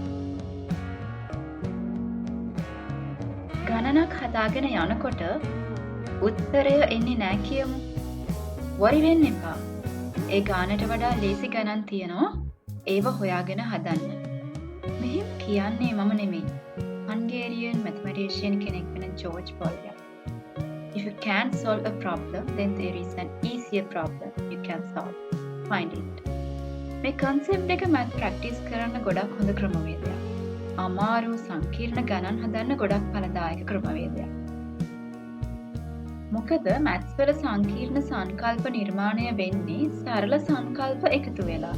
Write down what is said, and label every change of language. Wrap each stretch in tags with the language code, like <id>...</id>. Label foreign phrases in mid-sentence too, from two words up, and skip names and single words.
<si>ගණනක් හදාගෙන යනකොට උත්තරය එන්නේ නැහැ කියමු. වරි වෙන්න එපා. ඒ ගානට වඩා ලේසි ගණන් තියෙනවා. ඒව හොයාගෙන හදන්න. මෙහෙම කියන්නේ මම නෙමෙයි.</si> <en>Hungarian mathematician</en> <si>කෙනෙක් වෙන ජෝර්ජ් පොල්යා.</si> <en>If you can't solve a problem, then there is an easier problem you can solve. Find it.</en> <si>මේ concept එක මම practice කරන්න ගොඩක් හොඳ ක්‍රමවේදයක්. අමාරු සංකීර්ණ ගණන් හදන්න ගොඩක් ඵලදායක ක්‍රමවේදයක්. මොකද මැත්ස් වල සංකීර්ණ සංකල්ප නිර්මාණය වෙන්නේ සරල සංකල්ප එකතු වෙලා.</si>